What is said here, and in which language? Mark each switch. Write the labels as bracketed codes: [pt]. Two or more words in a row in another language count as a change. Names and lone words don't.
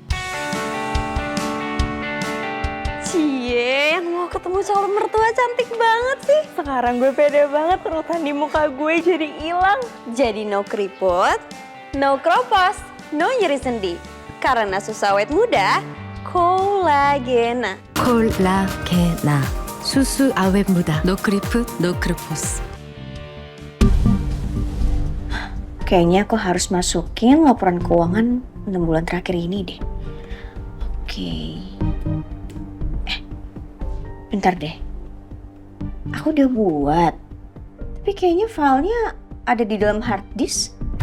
[id] Cie, yang mau ketemu calon mertua cantik banget sih. Sekarang gue pede banget, kerutan di muka gue jadi hilang. Jadi no keriput, no kropos, no nyeri sendi. Karena susu awet muda, kolagena. kolagena susu aweb muda nokrip nokrepos. Kayaknya aku harus masukin laporan keuangan 6 bulan terakhir ini deh. Oke. Bentar deh. Aku udah buat. Tapi kayaknya filenya ada di dalam [en] hard disk.